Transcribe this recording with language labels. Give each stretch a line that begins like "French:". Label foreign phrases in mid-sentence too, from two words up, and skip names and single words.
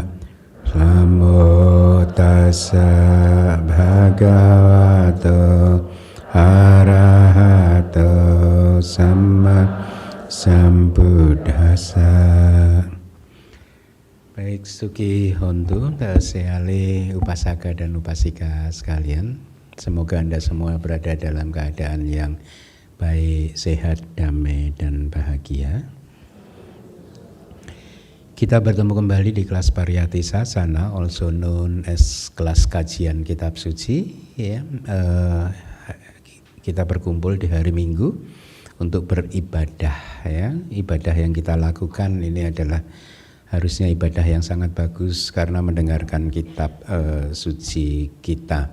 Pali: Namo Tassa Bhagavato Arahato Sama Sambuddhassa.
Indonesian: Baik,
Pali: Suki Hontu,
Indonesian: Seale Upasaka dan Upasika sekalian, semoga Anda semua berada dalam keadaan yang baik, sehat, damai, dan bahagia. Kita bertemu kembali di kelas Pariyati Sasana,
English: also known as
Indonesian: kelas kajian kitab suci. Ya, kita berkumpul di hari Minggu untuk beribadah. Ya, ibadah yang kita lakukan ini adalah harusnya ibadah yang sangat bagus karena mendengarkan kitab suci kita.